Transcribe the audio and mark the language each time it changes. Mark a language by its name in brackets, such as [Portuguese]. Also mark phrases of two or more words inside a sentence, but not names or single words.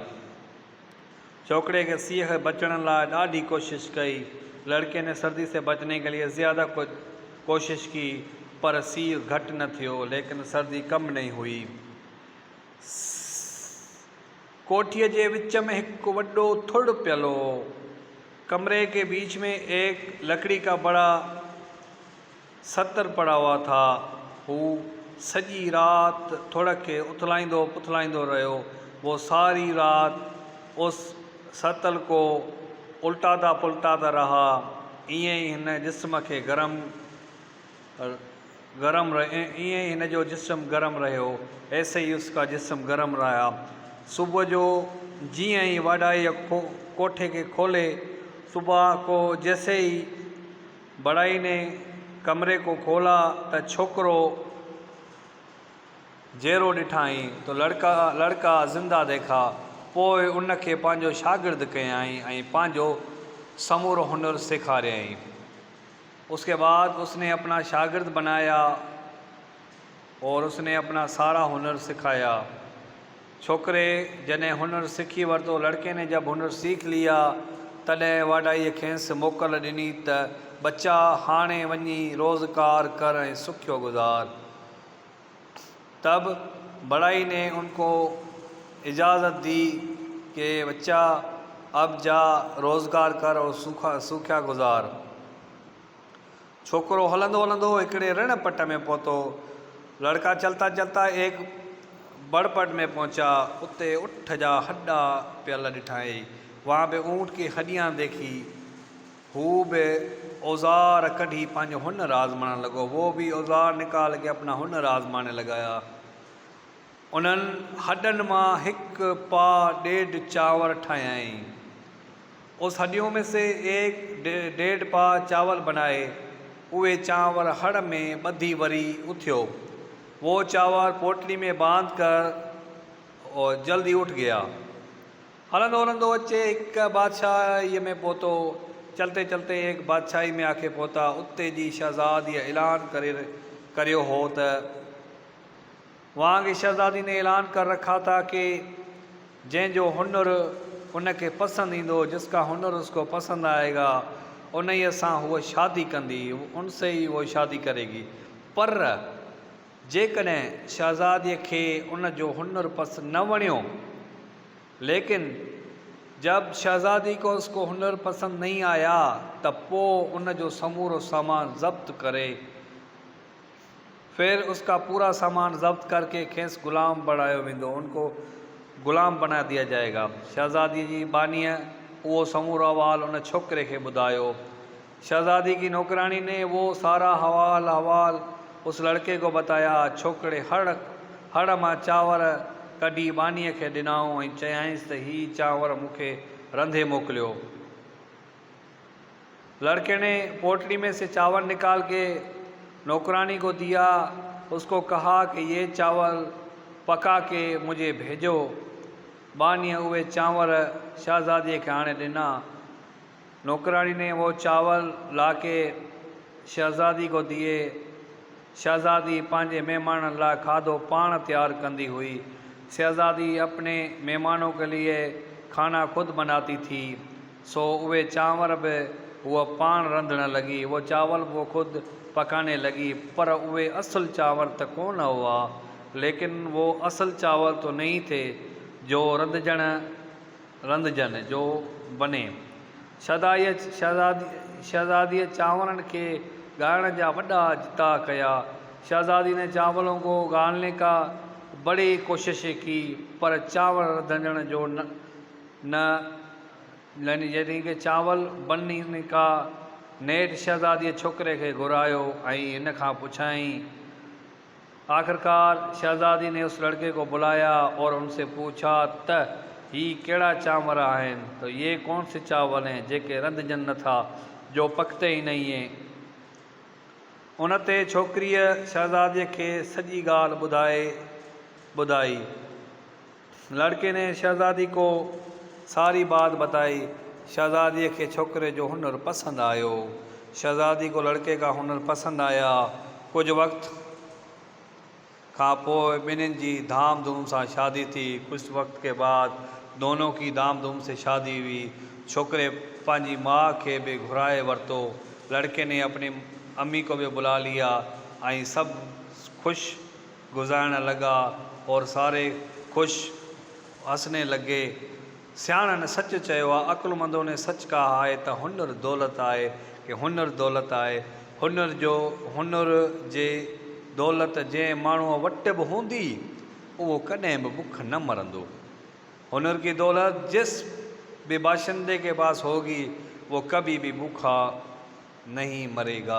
[Sindhi] छोकरे के सीउ से बचण लाइ ॾाढी कोशिश कई। [Hindi] लड़के ने सर्दी से बचने के लिए ज़्यादा कोशिश की, [Sindhi] पर सीउ घट न थियो, [Hindi] लेकिन सर्दी कम नहीं हुई। [Sindhi] कोठीअ जे विच में एक वड्डो थुड़ पियलो। [Hindi] कमरे के बीच में एक लकड़ी का बड़ा सतर पड़ा हुआ था। [Sindhi] वो सजी रात थुड़ के उथलाइंदो पुथलाइंदो रहो। [Hindi] वो सारी रात उस सतल को उल्टाता पुल्टाता रहा। [Sindhi] इं हिन जिस्म के हिन जो जिस्म गरम रहो। [Hindi] ऐसे ही उसका जिस्म गरम रहा। [Sindhi] सुबह जो जिं ही वाडाई कोठे के खोले, [Hindi] सुबह को जैसे ही बड़ाई ने कमरे को खोला तो [Sindhi] छोकरो जहिड़ो ॾिठाई [Hindi] तो लड़का ज़िंदा देखा। [Sindhi] पोइ उनखे पंहिंजो शागिर्द कयाई ऐं पंहिंजो समूरो हुनर सिखारियई। [Hindi] उसके बाद उसने अपना शागिर्द बनाया और उसने अपना सारा हुनर सिखाया। [Sindhi] छोकरे जॾहिं हुनर सीखी वरितो, [Hindi] लड़के ने जब हुनर सीख लिया, [Sindhi] तॾहिं वाडाई खेसि मोकल ॾिनी त बच्चा हाणे वञी रोज़गार कर ऐं सुखियो गुज़ार। [Hindi] तब बड़ाई ने उनको इजाज़त दी कि बच्चा अब जा रोज़गार कर और सूखा गुज़ार। [Sindhi] छोकरो हलंदो हलंदो हिकिड़े रण पट में पहुतो। [Hindi] लड़का चलता चलता एक बड़पट में पहुंचा। [Sindhi] उते उठ जा हड्डा पियल ॾिठाई। [Hindi] वहाँ पे ऊँट की हड्डियाँ देखी। [Sindhi] हू भी औज़ार कढी पंहिंजो हुनर आज़माइण लॻो। [Hindi] वो भी औज़ार निकाल के अपना हुनर आज़माने लगाया। [Sindhi] उन्हनि हॾनि मां हिकु पा ॾेढ चांवर ठाहियाईं। [Hindi] उस हड्डियों में से एक डेढ़ पा चावल बनाए। [Sindhi] उहे चांवर हड़ में ॿधी वरी उथियो। [Hindi] वो चावल पोटली में बांध कर और जल्दी उठ गया। [Sindhi] हलंदो हलंदो अचे एक बादशाही में पहुतो। [Hindi] चलते चलते एक बादशाही में आके पहुता। [Sindhi] उते जी शहज़ादी ऐलान करियो हो त [Hindi] वहाँ की शहज़ादी ने ऐलान कर रखा था कि [Sindhi] जंहिंजो हुनर उनके पसंद ईंदो, [Hindi] जिसका हुनर उसको पसंद आएगा, [Sindhi] उन ही सां हुआ शादी कंदी, [Hindi] उनसे ही वो शादी करेगी। [Sindhi] पर जेकॾहिं शहज़ादीअ खे उन जो हुनर पसंद न वणियो, [Hindi] लेकिन जब शहज़ादी को उसको हुनर पसंद नहीं आया तब [Sindhi] वो उन जो समूरो सामान ज़ब्त करे, [Hindi] फिर उसका पूरा सामान ज़ब्त करके [Sindhi] खेस ग़ुलाम बनायो वेंदो, [Hindi] उनको ग़ुलाम बना दिया जाएगा। [Sindhi] शहज़ादी जी बानीअ वो समूरो अहवाल उन छोकरे खे ॿुधायो। [Hindi] शहज़ादी की नौकरानी ने वो सारा हवाल उस लड़के को बताया। [Sindhi] छोकरे हड़ मां चांवर कढी बानीअ खे ॾिनाऊं ऐं चयाईंसि त ही चांवर मूंखे रंधे मोकिलियो। [Hindi] लड़के ने पोटली में से चावल निकाल के नौकरानी को दिया। उसको कहा कि ये चावल पका के मुझे भेजो। [Sindhi] बानीअ उहे चांवर शहज़ादीअ खे आणे ॾिना। [Hindi] नौकरानी ने वो चावल ला के शहज़ादी को दिए। [Sindhi] शहज़ादी पंहिंजे महिमाननि लाइ खाधो पाण तैयार कंदी हुई। [Hindi] शहज़ादी अपने मेहमानों के लिए खाना खुद बनाती थी, [Sindhi] सो उहे चांवर भी वो पाण रंधण लगी। [Hindi] वो चावल वो खुद पकाने लगी। [Sindhi] पर उहे असल चावल तो कौन हुआ, [Hindi] लेकिन वो असल चावल तो नहीं थे [Sindhi] जो रंधजन जो बने। शहज़ादीअ चांवरनि के गालण जा वॾा जिता कया। [Hindi] शहज़ादी ने चावलों को गालने का बड़ी कोशिशें की, पर चावल [Sindhi] रंधण जो [Hindi] यानी कि चावल बनने का [Sindhi] नेठ शहज़ादीअ छोकरे खे घुरायो ऐं इन खां पुछाईं। [Hindi] आखिरकार शहज़ादी ने उस लड़के को बुलाया और उनसे पूछा [Sindhi] त ही कहिड़ा चांवर आहिनि, [Hindi] तो ये कौन से चावल हैं [Sindhi] जेके रंधजन नथा, [Hindi] जो पकते ही नहीं हैं। [Sindhi] उन ते छोकिरीअ शहज़ादीअ खे सॼी ॻाल्हि ॿुधाई। [Hindi] लड़के ने शहज़ादी को सारी बात बताई। [Sindhi] शहज़ादीअ खे छोकरे जो हुनर पसंद आयो। [Hindi] शहज़ादी को लड़के का हुनर पसंद आया। [Sindhi] कुछ वक्त खां पोइ ॿिन्हिनि जी धाम धूम सां शादी थी। [Hindi] कुछ वक्त के बाद दोनों की धाम धूम से शादी हुई। [Sindhi] छोकरे पंहिंजी माँ के भी घुराए वरतो। [Hindi] लड़के ने अपनी अम्मी को भी बुला लिया [Sindhi] ऐं सब खुश गुजारण लगा [Hindi] और सारे खुश हंसने लगे। [Sindhi] सियाणनि सच चयो आहे, [Hindi] अक़ुलमंदों ने सच कहा है [Sindhi] त हुनर दौलत आहे, [Hindi] कि हुनर दौलत आहे। [Sindhi] हुनर जे दौलत जंहिं माण्हूअ वटि बि हूंदी उहो कॾहिं बि बुख न मरंदो। [Hindi] हुनर की दौलत जिस भी बाशिंदे के पास होगी वो कभी भी भूखा नहीं मरेगा।